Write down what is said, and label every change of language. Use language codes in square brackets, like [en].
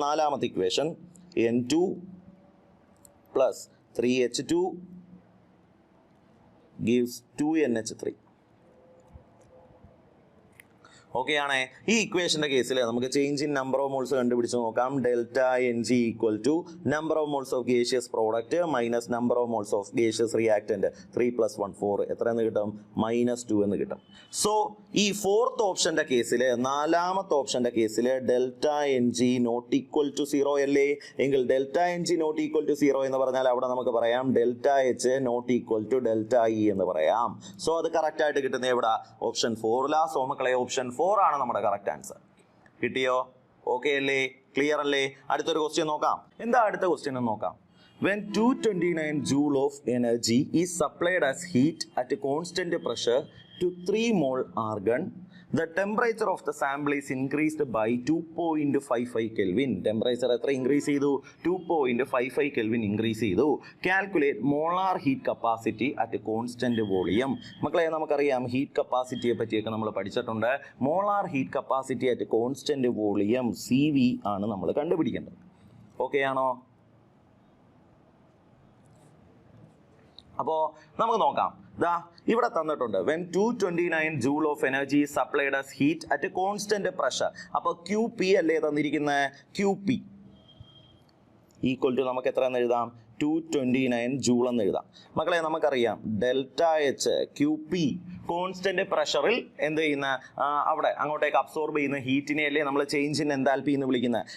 [ml] നാലാമത്തെ equation N2 plus 3H2 gives 2NH3. Okay ആണേ? ഈ ഇക്വേഷന്റെ കേസിൽ നമുക്ക് change in number of moles കണ്ടുപിടിച്ച് നോക്കാം. [en] Delta n g equal to number of moles of gaseous product minus number of moles of gaseous reactant. [ml] 3 + 1 4 എത്ര എന്ന് കിട്ടും? -2 എന്ന് കിട്ടും. സോ ഈ ഫോർത്ത് ഓപ്ഷന്റെ കേസിൽ, നാലാമത്തെ ഓപ്ഷന്റെ കേസിൽ delta N G not equal to 0 അല്ലേ? എങ്കിൽ delta N G not equal to 0 എന്ന് പറഞ്ഞാൽ അവിടെ നമുക്ക് പറയാം delta H not equal to delta E എന്ന് പറയാം. സോ അത് കറക്റ്റ് ആയിട്ട് കിട്ടുന്നത് എവിടെ? ഓപ്ഷൻ 4. സോ മക്കളെ ഓപ്ഷൻ 4 ആണ് നമ്മുടെ കറക്റ്റ് ആൻസർ. കിട്ടിയോ? ഓക്കെ അല്ലേ? ക്ലിയർ അല്ലേ? അടുത്തൊരു ക്വസ്റ്റ്യൻ നോക്കാം. എന്താ അടുത്ത ക്വസ്റ്റ്യൻ എന്ന് നോക്കാം. [en] When 229 joule of energy is supplied as heat at a constant pressure to 3 mole argon, the temperature of the sample is increased by 2.55 Kelvin. [ml] Temperature എത്ര ഇൻക്രീസ് ചെയ്തു? 2.55 Kelvin ഇൻക്രീസ് ചെയ്തു. [en] Calculate molar heat capacity at constant volume. [ml] മക്കളെ, നമുക്കറിയാം heat കപ്പാസിറ്റിയെ പറ്റിയൊക്കെ നമ്മൾ പഠിച്ചിട്ടുണ്ട്. Molar heat capacity at constant volume CV ആണ് നമ്മൾ കണ്ടുപിടിക്കേണ്ടത്. ഓക്കെ ആണോ? അപ്പോൾ നമുക്ക് നോക്കാം. ദാ ഇവിടെ തന്നിട്ടുണ്ട് [en] when 229 joule of energy is supplied as heat at a constant pressure. [ml] അപ്പോൾ QP അല്ലേ തന്നിരിക്കുന്നത്? QP ഈക്വൽ ടു നമുക്ക് എത്ര എന്ന് എഴുതാം? 229 ജൂൾ എന്ന് എഴുതാം. മക്കളെ, നമുക്കറിയാം ഡെൽറ്റ എച്ച് QP കോൺസ്റ്റന്റ് പ്രഷറിൽ എന്ത് ചെയ്യുന്ന അവിടെ അങ്ങോട്ടേക്ക് അബ്സോർബ് ചെയ്യുന്ന ഹീറ്റിനെ അല്ലേ നമ്മൾ ചേഞ്ച് ഇൻ എൻതാൽപ്പി എന്ന് വിളിക്കുന്നത്.